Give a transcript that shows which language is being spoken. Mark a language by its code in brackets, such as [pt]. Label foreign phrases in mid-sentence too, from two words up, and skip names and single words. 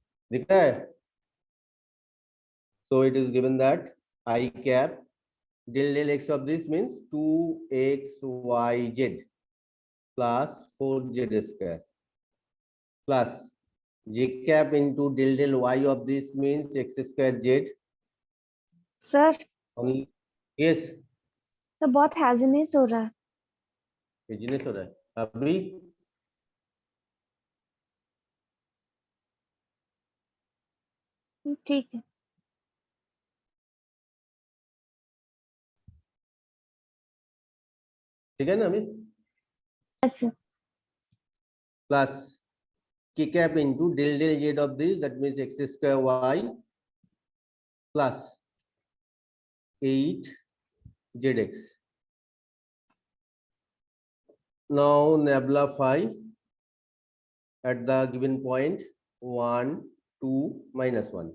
[hi] दिख रहा है? [en] So it is given that I cap del del x of this means 2xyz plus 4z square plus j cap into del del y of this means x square z. [hi] सर [en] Only yes, [hi] सर बहुत हैजनेस हो रहा है. बिजनेस हो रहा है अभी. ठीक है. ठीक है ना अभी? [en] yes sir. Plus k cap into del del z of this, that means x square y plus 8 zx. Now nabla phi at the given point 1, 2, minus 1.